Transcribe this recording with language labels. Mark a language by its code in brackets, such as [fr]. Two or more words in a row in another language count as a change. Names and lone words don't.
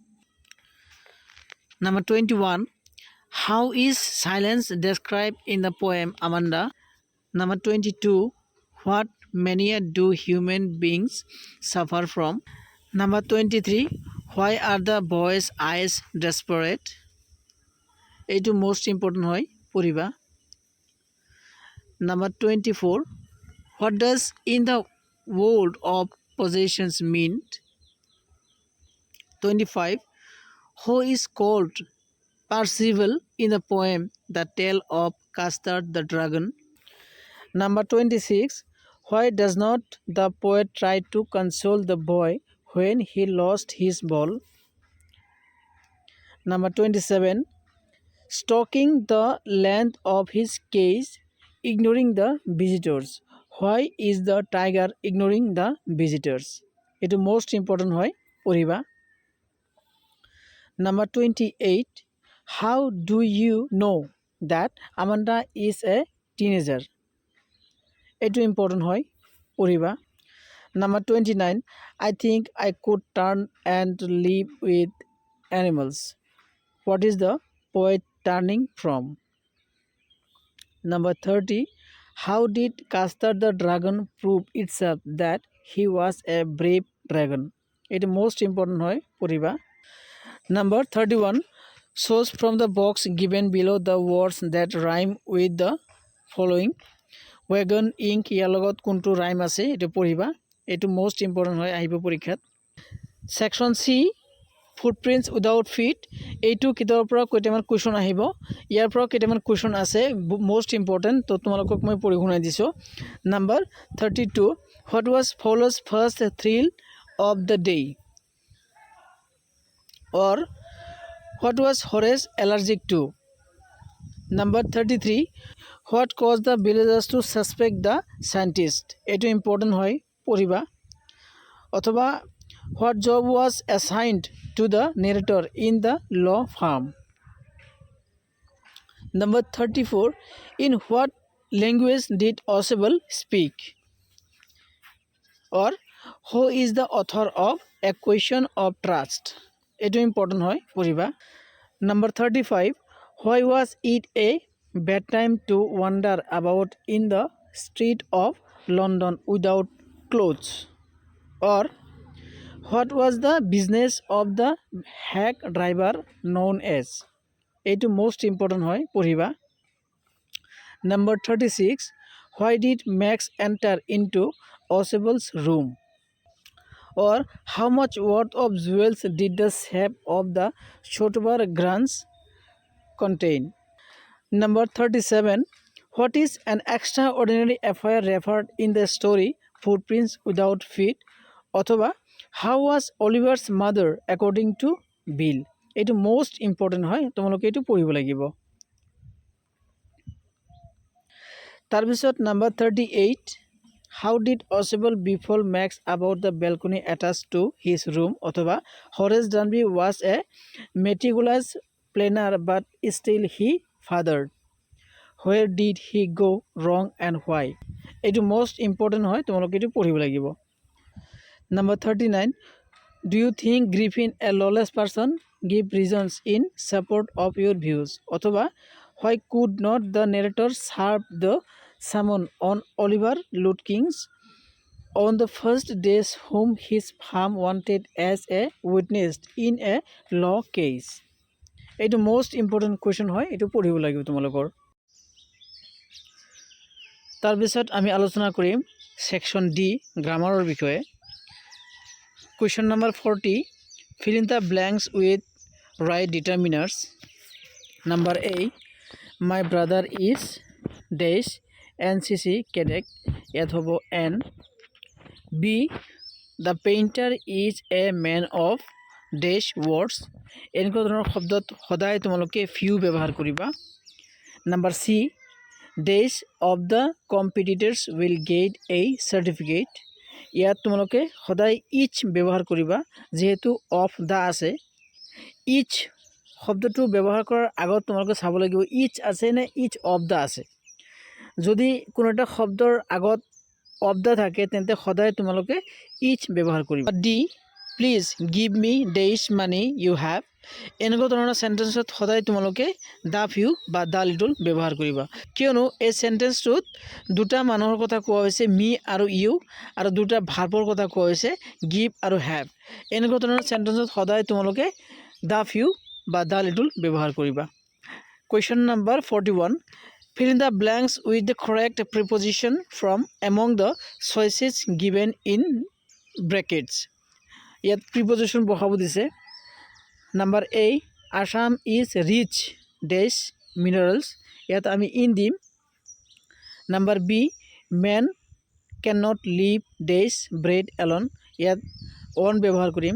[en] Number 21, how is silence described in the poem Amanda? Number 22, what mania do human beings suffer from? Number 23, why are the boys' eyes desperate? [as] এইটো [en] most important [as] হয়, পঢ়িবা। [en] Number 24, what does in the world of possessions mean? 25, who is called Percival in the poem The Tale of Castor the Dragon? Number 26, why does not the poet try to console the boy when he lost his ball? Number 27, stalking the length of his cage, ignoring the visitors. Why is the tiger ignoring the visitors? It is most important [as] হয়, পঢ়িবা। [en] Number 28, how do you know that Amanda is a teenager. [as] এইটো ইম্পৰ্টেণ্ট হয় পঢ়িবা। [en] Number 29, I think I could turn and live with animals. What is the poet turning from? Number 30, how did Castor the dragon prove itself that he was a brave dragon? It most important [as] হয় পঢ়িবা। [en] Number 31, choose from the box given below the words that rhyme with the following. Wagon, ink, [as] ইয়াৰ লগত কোনটো ৰাইম আছে এইটো পঢ়িবা। এইটো [en] most important [as] হয় আহিব পৰীক্ষাত। ছেকশ্যন চি, ফুটপ্ৰিণ্টছ উইদাউট ফিট, এইটো কিতাপৰ পৰা কেইটামান কুৱেশ্যন আহিব। ইয়াৰ পৰা কেইটামান কুৱেশ্যন আছে [en] most important, [as] তো তোমালোকক মই পঢ়ি শুনাই দিছোঁ। [en] Number 32, what was Fallows's first thrill of the day, or what was Horace allergic to. Number 33, what caused the villagers to suspect the scientist, [as] এইটো ইম্পৰ্টেণ্ট হয় পঢ়িবা। [en] অথবা what job was assigned to the narrator in the law firm. Number 34, in what language did Oswald speak? Or who is the author of A Question of Trust? [as] এইটো ইম্পৰ্টেণ্ট হয় পঢ়িবা। [en] Number 35, why was it a bad time to wander about in the street of London without clothes? Or what was the business of the hack driver known as? [as] এইটো [en] most important [as] হয় পঢ়িবা। [en] Number 36, why did Max enter into Oswald's room? Or how much worth of jewels did the safe of the Shotover Grants contain? Number 37, what is an extraordinary affair referred in the story Footprints Without Feet? অথবা how was Oliver's mother according to Bill? [as] এইটো [en] most important [as] হয়, তোমালোকে এইটো পঢ়িব লাগিব। তাৰপিছত নাম্বাৰ 38, [en] how did Oswald befall Max about the balcony attached to his room? অথবা Horace Danby was a meticulous planner but still he fathered. Where did he go wrong and why? [as] এইটো [en] most important [as] হয়, তোমালোকে এইটো পঢ়িব লাগিব। [en] Number 39, do you think Griffin a lawless person? Give reasons in support of your views. অথবা why could not the narrator serve the summon on Oliver Lutkins's on the first days whom his firm wanted as a witness in a law case? [as] এইটো [en] most important question [as] হয়, এইটো পঢ়িব লাগিব তোমালোকৰ। তাৰপিছত আমি আলোচনা কৰিম ছেকশ্যন ডি, গ্ৰামাৰৰ বিষয়ে। [en] Question number 40, fill in the blanks with right determiners. Number A, my brother is dash NCC cadet, ইয়াত হ'ব N. B, the painter is a man of dash words. [as] এনেকুৱা ধৰণৰ শব্দত সদায় তোমালোকে few ব্যৱহাৰ কৰিবা। [en] Number C, dash of the competitors will get a certificate. [as] ইয়াত তোমালোকে সদায় ইচ ব্যৱহাৰ কৰিবা, যিহেতু [en] of the [as] আছে। ইচ শব্দটো ব্যৱহাৰ কৰাৰ আগত তোমালোকে চাব লাগিব ইচ আছে নে [en] each of the [as] আছে। যদি কোনো এটা শব্দৰ আগত [en] of the [as] থাকে তেন্তে সদায় তোমালোকে ইচ ব্যৱহাৰ কৰিবা। [en] D, please give me dash money you have, [as] এনেকুৱা ধৰণৰ চেণ্টেঞ্চত সদায় তোমালোকে [en] the few [as] বা [en] the little [as] ব্যৱহাৰ কৰিবা, কিয়নো এই চেণ্টেঞ্চটোত দুটা মানুহৰ কথা কোৱা হৈছে মি আৰু ইউ, আৰু দুটা ভাৰ্বৰ কথা কোৱা হৈছে গিভ আৰু হেভ। এনেকুৱা ধৰণৰ চেণ্টেঞ্চত সদায় তোমালোকে [en] the few [as] বা [en] the little [as] ব্যৱহাৰ কৰিবা। [en] Question number 41, fill in the blanks with the correct preposition from among the choices given in brackets. [as] ইয়াত প্ৰিপজিশ্যন বহাব দিছে। [en] Number A, Assam is rich dash minerals, [as] ইয়াত আমি ইন দিম। [en] Number B, man cannot live dash bread alone, [as] ইয়াত অন ব্যৱহাৰ কৰিম।